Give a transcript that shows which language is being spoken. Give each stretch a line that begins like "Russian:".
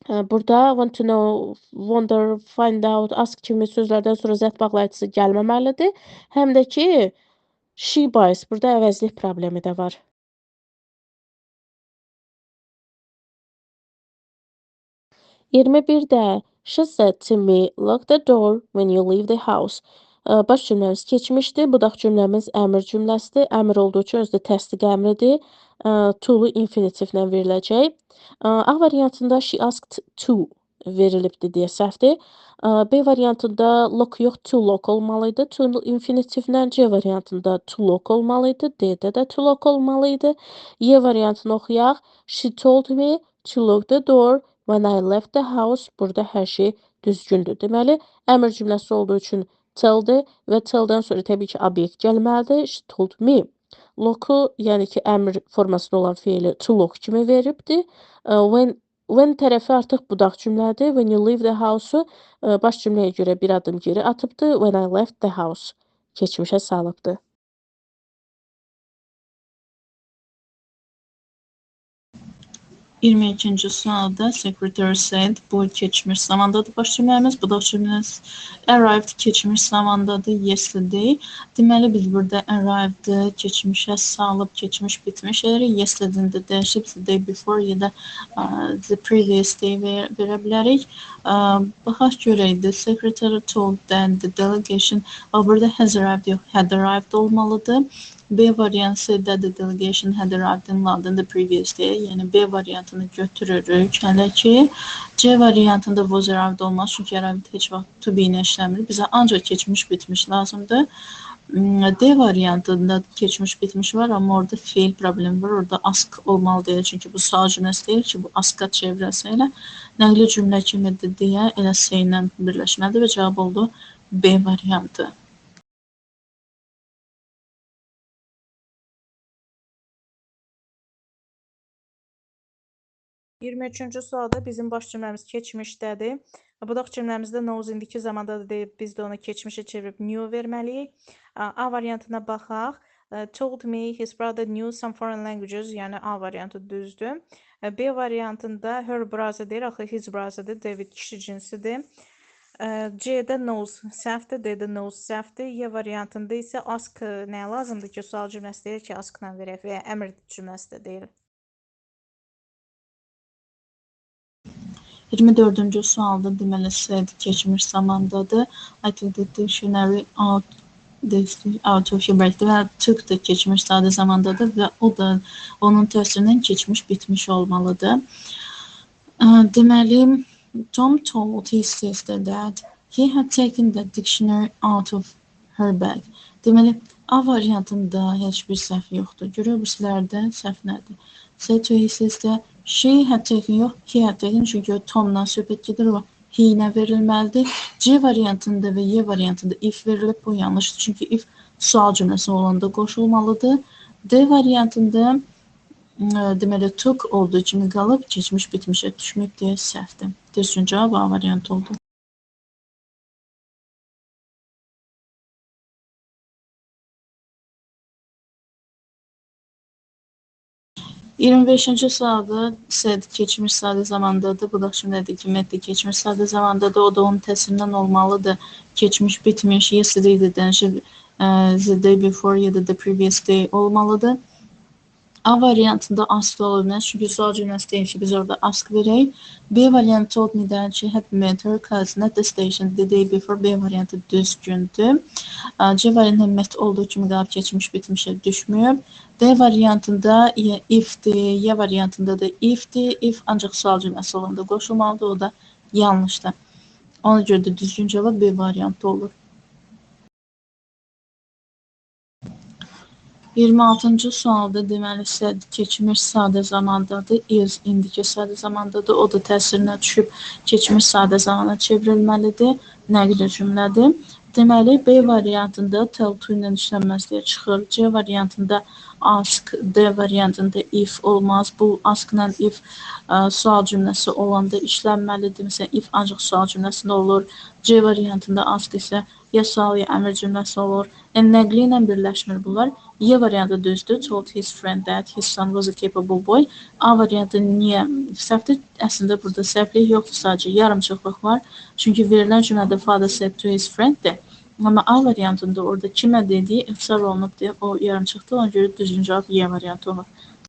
Azerbaijani: Burada
English: want to know, wonder, find out, ask
Azerbaijani: kimi sözlərdən sonra that bağlayıcısı gəlməməlidir. Həm də ki she buys. Burada əvəzlik problemi də var. 21-də
English: she said to me, lock the door when you leave the house.
Azerbaijani: Baş cümləmiz keçmişdir. Budaq cümləmiz əmr cümləsidir. Əmr olduğu üçün özü də təsdiq əmridir. To-lu infinitivlə veriləcək. A variantında
English: she asked to
Azerbaijani: verilibdir deyə səhvdir. B variantında lock yox, to lock olmalıydı. To infinitivlə. C variantında to lock olmalıydı. D-də də to lock olmalıydı. Y variantını oxuyaq.
English: She told me to lock the door when I left the house.
Azerbaijani: Burada hər şey düzgündür. Deməli, əmr cümləsi olduğu üçün tell-dir və tell-dən sonra təbii ki, obyekt gəlməlidir.
English: She told me.
Azerbaijani: Lock-u, yəni ki, əmr formasında olan fiili to lock kimi veribdir. When tərəfi artıq budaq cümlədir.
English: When you leave the house-
Azerbaijani: u baş cümləyə görə bir adım geri atıbdır.
English: When I left the house
Azerbaijani: keçmişə salıbdır. 22-ci sualda secretary said, bu keçmiş zamandadır baş cümləmiz. Bu da cümləmiz arrived keçmiş zamandadır yesterday. Deməli biz burada arrived'ı keçmişə salıb keçmiş bitmiş edirik. Yesterday'də dəyişib
English: the day before
Azerbaijani: ya da
English: the previous day
Azerbaijani: verə bilərik. Baxaq görək,
English: the secretary told that the delegation,
Azerbaijani: burada
English: has arrived
Azerbaijani: yox,
English: had arrived
Azerbaijani: olmalıdır. B variantı
English: said that the delegation had arrived in London the previous day.
Azerbaijani: Yəni B variantını götürürük hələ ki. C variantında was arrived olmaz. Çünki arrived heç vaxt to be ilə işləmir. Bizə ancaq keçmiş bitmiş lazımdır. D variantında keçmiş bitmiş var, amma orada fail problemi var. Orada ask olmalı deyil. Çünki bu sual cümləsi deyil ki, bu aska çevrəsi ilə nəqli cümlə kimidir deyə elə C ilə birləşməlidir və cavab oldu B variantı. 23-cü sualda bizim baş cümləmiz keçmişdədir. Budaq cümləmizdə knows indiki zamandadır deyib, biz də onu keçmişə çevirib knew verməliyik. A variantına baxaq.
English: Told me his brother knew some foreign languages,
Azerbaijani: yəni A variantı düzdür. B variantında her brother deyir, axı his brother'dır, David kişi cinsidir. C'də knows səhvdir, D-də knows səhvdir. Y variantında isə ask nəyə lazımdır ki, sual cümləsi deyir ki, askla verək və ya əmr cümləsi də deyil. 24-cü sualda deməli said keçmiş zamandadır.
English: I took the dictionary out of your break
Azerbaijani: və took da keçmiş sadə zamandadır və o da onun təsirindən keçmiş bitmiş olmalıdır. Deməli
English: Tom told his sister that he had taken the dictionary out of her bag.
Azerbaijani: Deməli A variantında heç bir səhv yoxdur. Görür bu sizlərdə səhv nədir?
English: Said to his sister,
Azerbaijani: she had taken yox, he had taken, çünki o Tom'dan söhbət gedir, o he ilə verilməlidir. C variantında və Y variantında if verilib, bu yanlışdır, çünki if sual cümləsi olanda qoşulmalıdır. D variantında deməli took olduğu kimi qalıb, keçmiş bitmişə düşməyib deyə səhvdir. Düzgün cavab A variantı oldu. Yirmi beşinci sualda said keçmiş sadə zamandadır. Bu da şimdidir ki, metni keçmiş sadə zamandadır. O da onun təsirindən olmalıdır. Keçmiş bitmiş, yesterday'də dənişib
English: the day before
Azerbaijani: ya da
English: the previous day
Azerbaijani: olmalıdır. A variantında ask ola bilməz. Çünki sual cümləsi deyil ki, biz orada ask verək. B variantı
English: told me that she had met her cousin at the station the day before.
Azerbaijani: B variantı düzgündür. C variantında met olduğu kimi qalıb keçmiş bitmişə düşmüyor. D variantında if'dir, Y variantında da if'dir. If ancaq sual cümləsi olanda qoşulmalıdır, o da yanlışdır. Ona görə də düzgün cavab B variantı olur. 26-cı sualda deməli said keçmiş sadə zamandadır, is indiki sadə zamandadır. O da təsirinə düşüb keçmiş sadə zamana çevrilməlidir. Nəqli cümlədir. Deməli B variantında tell to ilə işlənməzliyə çıxır. C variantında ask, D variantında if olmaz. Bu askla if sual cümləsi olanda işlənməlidir. Məsələn, if ancaq sual cümləsində olur. C variantında ask isə ya sual ya əmr cümləsi olur. Nəqli ilə birləşmir bunlar. Y variantı düzdür.
English: Told his friend that his son was a capable boy.
Azerbaijani: A variantı niyə səhvdir? Əslində burada səhvlik yoxdur, sadəcə yarımçıqlıq var. Çünki verilən cümlədə father said to his friend-dir. Amma A variantında orada kimə dediyi ixtisar olunub deyə o yarımçıqdır. Ona görə düzgün cavab Y variantı olur.